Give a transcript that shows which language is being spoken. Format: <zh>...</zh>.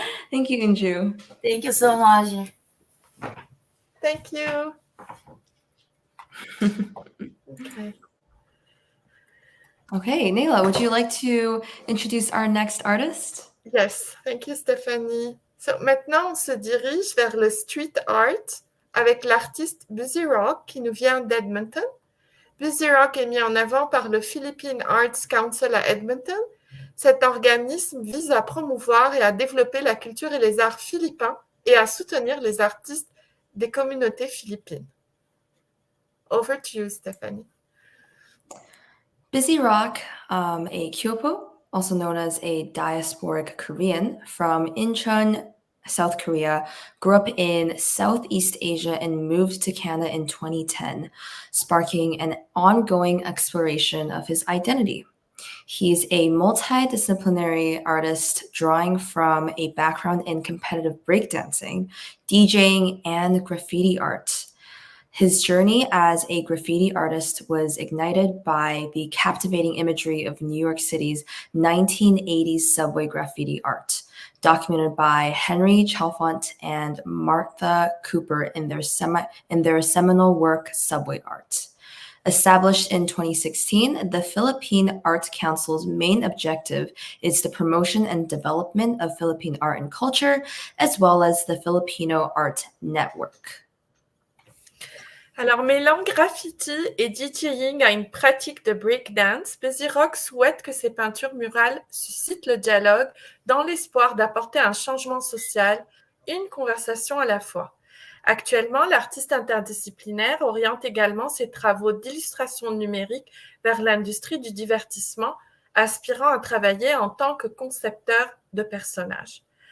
<en>Thank you, Inju. Thank you so much. Thank you. Okay. Okay, Nayla, would you like to introduce our next artist? Yes, thank you, Stéphanie.</en> <fr>So, maintenant, on se dirige vers le street art avec l'artiste Busyrawk qui nous vient d'Edmonton. Busyrawk est mis en avant par le Philippine Arts Council à Edmonton. Cet organisme vise à promouvoir et à développer la culture et les arts philippins et à soutenir les artistes des communautés philippines.</fr> <en>Over to you, Stephanie. Busyrawk, a Kyopo, also known as a diasporic Korean from Incheon, South Korea, grew up in Southeast Asia and moved to Canada in 2010, sparking an ongoing exploration of his identity. He's a multidisciplinary artist drawing from a background in competitive breakdancing, DJing, and graffiti art. His journey as a graffiti artist was ignited by the captivating imagery of New York City's 1980s subway graffiti art, documented by Henry Chalfant and Martha Cooper in their seminal work, Subway Art. Established in 2016, the Philippine Art Council's main objective is the promotion and development of Philippine art and culture, as well as the Filipino Art Network.</en> <fr>Alors, mêlant graffiti et DJing à une pratique de breakdance, Busyrawk souhaite que ses peintures murales suscitent le dialogue dans l'espoir d'apporter un changement social et une conversation à la fois. Actuellement, l'artiste interdisciplinaire oriente également ses travaux d'illustration numérique vers l'industrie du divertissement, aspirant à travailler en tant que concepteur de personnages.</fr>